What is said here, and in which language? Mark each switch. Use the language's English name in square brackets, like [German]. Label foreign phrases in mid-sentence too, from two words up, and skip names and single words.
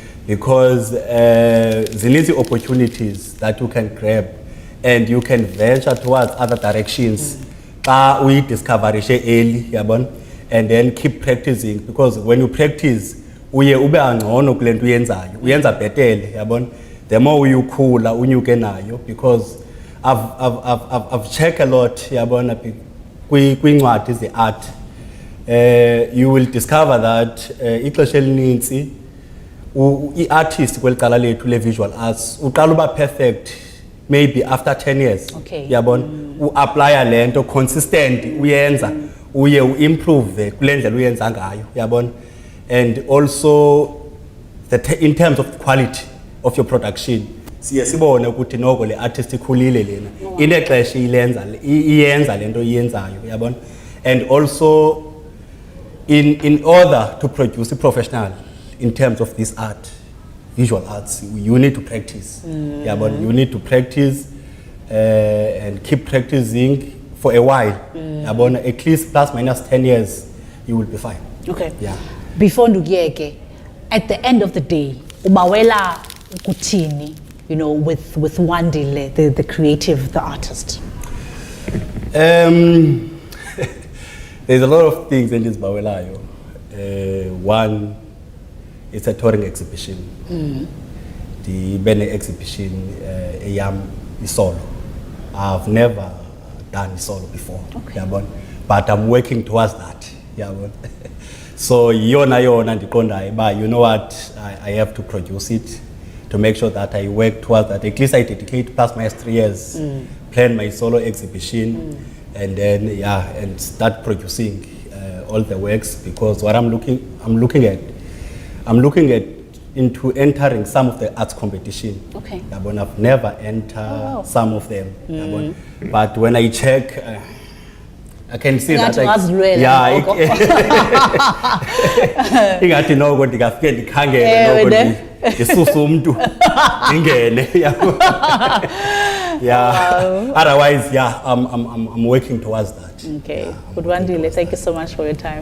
[English] because zininzi opportunities that you can grab and you can venture towards other directions [Xhosa] xa uyidiscoverishe [English] early, yabona, and then keep practicing, because when you practice [Xhosa] uye ube angcono kule nto uyenzayo, uyenza bhetele, yabona. [English] The more [Xhosa] uyikhula unyuke nayo, [English] because I've checked a lot, [Xhosa] yabona, kwincwadi ze-art. [English] You will discover that [Xhosa] ixesha elinintsi i-artist kweli cala lethu le-visual arts uqala uba [English] perfect maybe after 10 years. Okay. [Xhosa] Yabona, u-aplya le nto consistent, uyenza uye u-improve kule ndlela uyenza ngayo, yabona. [English] And also in terms of quality of your production, [Xhosa] siye sibone ukuthi noko le artist ikhulile lena inexesha iyenza le nto iyenzayo, yabona. [English] And also in order to produce a professional in terms of this art, visual arts, you need to practice. Yabona, you need to practice and keep practicing for a while. Yabona, at least plus minus 10 years, you will be fine. Okay. Yeah. Before ndukuyeke, at the end of the day, [Xhosa] ubawela kuthini, [English] you know, with Wandile, the creative, the artist? There's a lot of things in this Bawelayo. One, it's a touring exhibition. The Bene exhibition, Eyam is solo. I've never done solo before, Okay. yabona, but I'm working towards that. Yabona. [Xhosa] So yona ndiqondayo ba, [English] you know what, I have to produce it to make sure that I work towards that. At least I dedicate past my 3 years, plan my solo exhibition, and then and start producing all the works, because what I'm looking at into entering some of the arts competition. Okay. Yabona, I've never entered some of them. Yabona. But when I check, I can see that [Xhosa] ingathi noko ndingafike ndikhangele noko ndisuse umntu ndingene. [English] Otherwise, I'm working towards that. Okay. Good Wandile, thank you so much for your time.